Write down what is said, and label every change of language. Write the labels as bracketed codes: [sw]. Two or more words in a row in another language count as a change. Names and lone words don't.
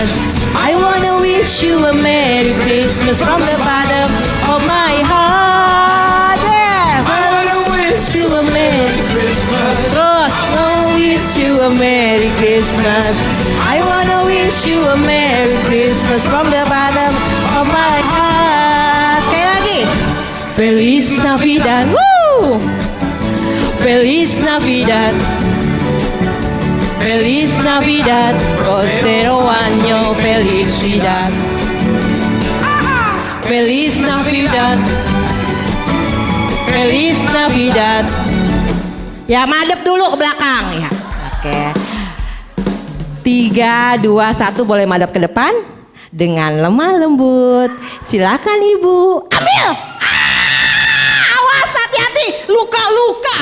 [en] I wanna wish you a Merry Christmas from the bottom of my heart. Yeah. I wanna wish you a Merry Christmas. Terus, wanna wish you a Merry Christmas. I wanna wish you a Merry Christmas from the bottom of my heart. [id] Sekali lagi. [es] Feliz Navidad. Woo! Feliz Navidad. Feliz Navidad, prospero año, felicidad. Feliz Navidad, Feliz Navidad. [id] Ya madep dulu ke belakang ya. Oke. 3, 2, 1 boleh madep ke depan dengan lemah lembut. Silakan Ibu ambil. Awas hati-hati, luka-luka.